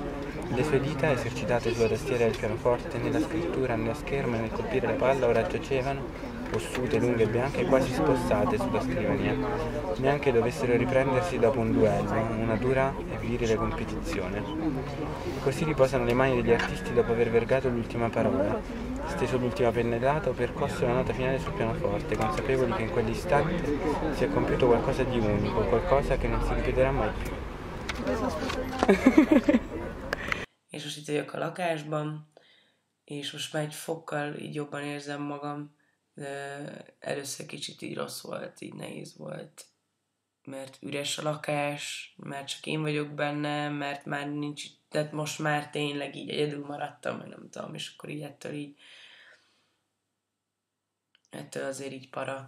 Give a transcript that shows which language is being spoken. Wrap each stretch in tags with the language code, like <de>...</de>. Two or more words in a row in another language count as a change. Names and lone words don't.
<it>Le sue dita, esercitate sulla tastiera del pianoforte, nella scrittura, nella scherma e nel colpire la palla, ora giacevano ossute, lunghe e bianche, quasi spossate sulla scrivania, neanche dovessero riprendersi dopo un duello, una dura e virile competizione. Così riposano le mani degli artisti dopo aver vergato l'ultima parola, steso l'ultima pennellata o percosso la nota finale sul pianoforte, consapevoli che in quell'istante si è compiuto qualcosa di unico, qualcosa che non si ripeterà mai più.</it> <hu>És most itt vagyok a lakásban, és most már egy fokkal így jobban érzem magam, Először kicsit így rossz volt, így nehéz volt, mert üres a lakás, mert csak én vagyok benne, mert már nincs, tehát most már tényleg így egyedül maradtam, vagy nem tudom, és akkor így ettől azért így para.</hu>